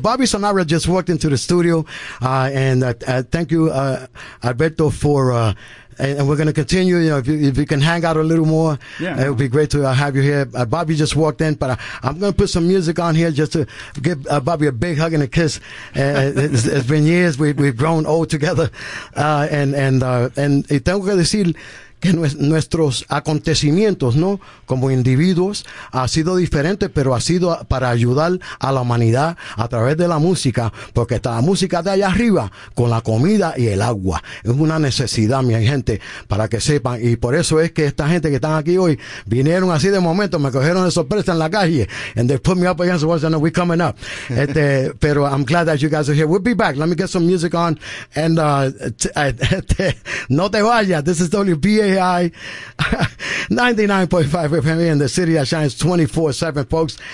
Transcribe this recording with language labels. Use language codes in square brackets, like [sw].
[en] Bobby Sonara just walked into the studio. Thank you, Alberto, for... And we're going to continue. You know, if you can hang out a little more, yeah, it would be great to have you here. Bobby just walked in, but I'm going to put some music on here just to give Bobby a big hug and a kiss. It's been years. We've grown old together. [es] Y tengo que decir que nuestros acontecimientos, ¿no? Como individuos, ha sido diferente, pero ha sido para ayudar a la humanidad a través de la música, porque está la música de allá arriba con la comida y el agua. Es una necesidad, mi gente, para que sepan. Y por eso es que esta gente que están aquí hoy vinieron así de momento, me cogieron de sorpresa en la calle. [en] And they put me up against the wall, saying, no, we're coming up. [es] pero [en] I'm glad that you guys are here. We'll be back. Let me get some music on. And [es] no te vayas. [en] This is WB. AI 99.5 FM in the city that shines 24/7, folks.